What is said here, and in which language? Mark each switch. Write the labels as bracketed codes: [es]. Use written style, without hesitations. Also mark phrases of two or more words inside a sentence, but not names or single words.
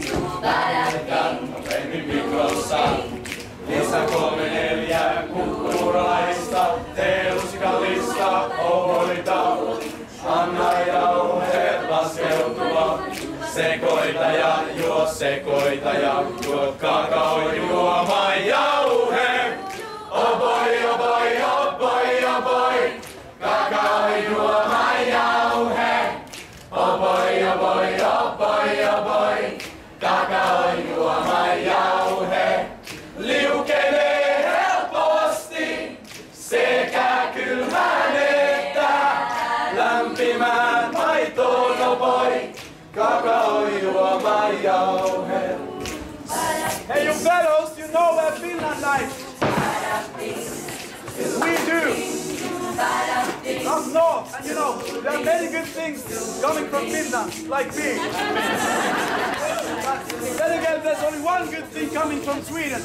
[fi] Pehmin mikrossa. Lisä 3-4 kukkuraista. Teelusikallista ovoita. Anna jauheet laskeutua. Sekoita ja juo kakaojuoma jauhe. [en] Oh boy, oh boy, oh boy, oh boy. [fi] Kakaojuoma jauhe. [en] Oh boy, oh boy, oh boy, oh boy. [fi] Kakaojuoma jauhe. Liukenee helposti sekä kylmään että lämpimään maitoon, [en] oh boy. [fi] Kakaojuoma jauhe. [en] Hey, you fellows, you know where Finland lies. We do. Up north, and you know, there are many good things coming from Finland, like beer. Then again, there's only one good thing coming from Sweden.